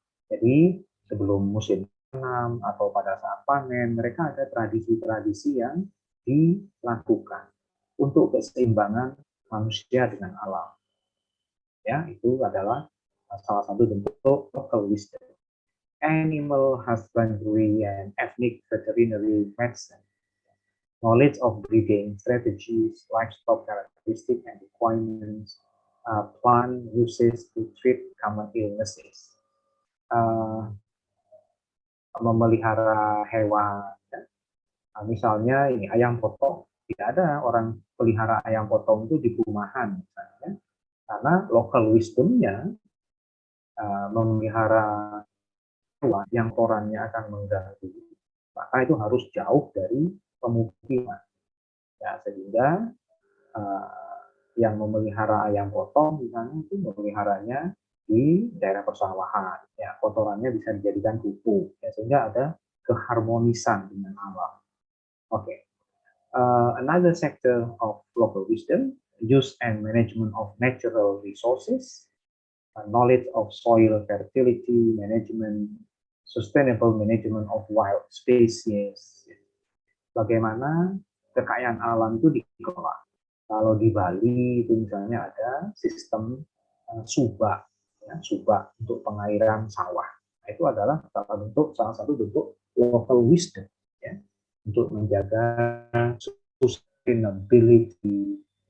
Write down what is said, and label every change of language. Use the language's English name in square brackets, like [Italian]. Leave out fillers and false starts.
[Indonesian] Jadi sebelum musim tanam atau pada saat panen, mereka ada tradisi-tradisi yang dilakukan untuk keseimbangan manusia dengan alam. Ya, itu adalah salah satu bentuk local wisdom. [English] Animal husbandry and ethnic veterinary medicine, knowledge of breeding strategies, livestock characteristics and requirements, plant uses to treat common illnesses. [Indonesian] Memelihara hewan, misalnya ini ayam potong, tidak ada orang pelihara ayam potong itu di perumahan misalnya, karena local wisdomnya memelihara hewan yang korannya akan mengganggu, maka itu harus jauh dari pemukiman. Ya, sehingga yang memelihara ayam potong misalnya itu memeliharanya di daerah persawahan, ya, kotorannya bisa dijadikan pupuk, ya, sehingga ada keharmonisan dengan alam. Oke. [English] Another sector of local wisdom, use and management of natural resources, knowledge of soil fertility management, sustainable management of wild species. [Indonesian] Bagaimana kekayaan alam itu dikelola. Kalau di Bali itu misalnya ada sistem subak, ya, subak untuk pengairan sawah. Nah, itu adalah salah satu bentuk local wisdom, ya, untuk menjaga sustainability